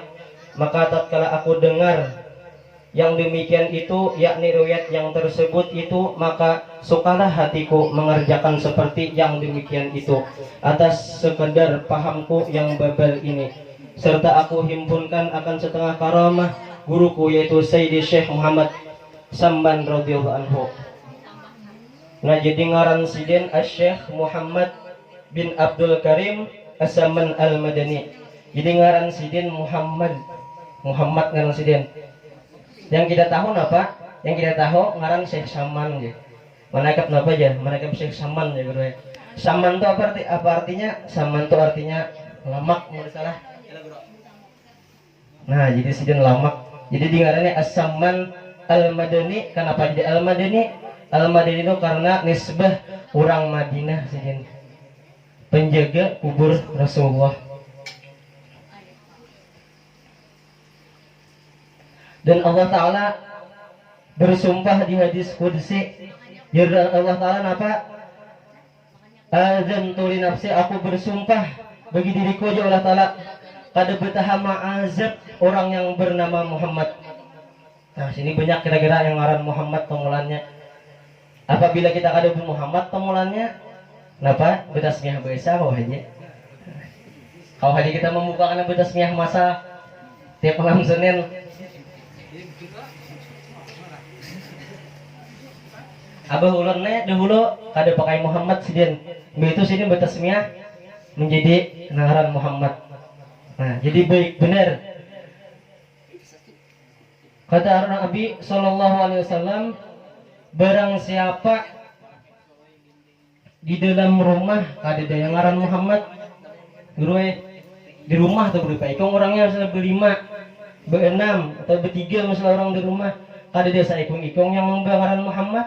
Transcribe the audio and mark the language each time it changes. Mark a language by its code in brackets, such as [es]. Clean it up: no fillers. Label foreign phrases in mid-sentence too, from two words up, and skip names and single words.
[ms] Maka tatkala aku dengar yang demikian itu, yakni riwayat yang tersebut itu, maka sukalah hatiku mengerjakan seperti yang demikian itu atas sekedar pahamku yang babal ini, serta aku himpunkan akan setengah karamah guruku yaitu Sayyidi Syekh Muhammad Samban [ar] رضي الله عنه. [bjn] Nah, jadi ngaran sidin Syekh Muhammad bin Abdul Karim As-Samman Al-Madani. Jadi ngaran sidin Muhammad ngaran sidin. Yang kita tahu apa? Yang kita tahu ngaran Syekh Saman ya. Manakib apa aja? Manakib Syekh Saman ya guru. Saman itu apa artinya? Saman itu artinya lamak, mau salah. Nah, jadi sidin lamak. Jadi di ngarannya As-Samman Al-Madani. Kenapa jadi Al-Madani? Al-Madani itu karena nisbah orang Madinah sidin. Penjaga kubur Rasulullah. Dan Allah Ta'ala bersumpah di hadis qudsi, Allah Ta'ala apa? [ar] عزمت لنفسي, [bjn] aku bersumpah bagi diriku ya Allah Ta'ala, kada betahama azab orang yang bernama Muhammad. Nah, sini banyak kira-kira yang ngaran Muhammad tomolannya. Apabila kita kada Muhammad tomolannya, kenapa? Betasmiah biasa kau aja. Kau hari kita membukakan betasmiah masa tiap malam Senin. Abah ulunnya dahulu kada pakai Muhammad sidin. Begitu sini betasmiah menjadi ngaran Muhammad. Nah, jadi baik benar. Kata Nabi [ar] صلى الله عليه وسلم, [bjn] barang siapa di dalam rumah kada ada yang ngaran Muhammad, di rumah tuh berapa ikong orangnya misalnya berlima, berenam atau bertiga misalnya orang di rumah, kada ada saikong yang ngaran Muhammad.